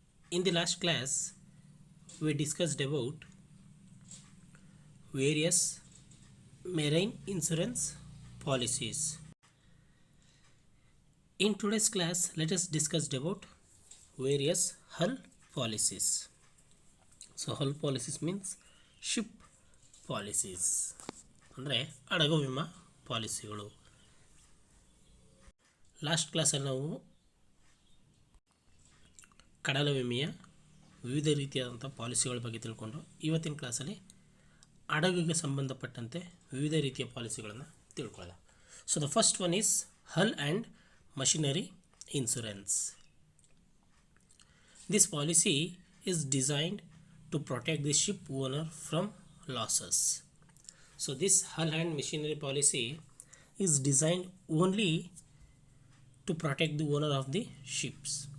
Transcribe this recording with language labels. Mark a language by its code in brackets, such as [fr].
[en] In the last class, we discussed about various marine insurance policies. In today's class, let us discuss about various hull policies. So, hull policies means ship policies. [kn] ಅಂದರೆ ಹಡಗು ವಿಮಾ ಪಾಲಿಸಿಗಳು. Last ಕ್ಲಾಸಲ್ಲಿ ನಾವು ಕಡಲ ವಿಮೆಯ ವಿವಿಧ ರೀತಿಯಾದಂಥ ಪಾಲಿಸಿಗಳ ಬಗ್ಗೆ ತಿಳ್ಕೊಂಡು ಇವತ್ತಿನ ಕ್ಲಾಸಲ್ಲಿ ಹಡಗಿಗೆ ಸಂಬಂಧಪಟ್ಟಂತೆ ವಿವಿಧ ರೀತಿಯ ಪಾಲಿಸಿಗಳನ್ನು ತಿಳ್ಕೊಳ್ಳೋಣ. [en] So the first one is hull and machinery insurance. This policy is designed to protect the ship owner from losses. So this hull and machinery policy is designed only to protect the owner of the ships.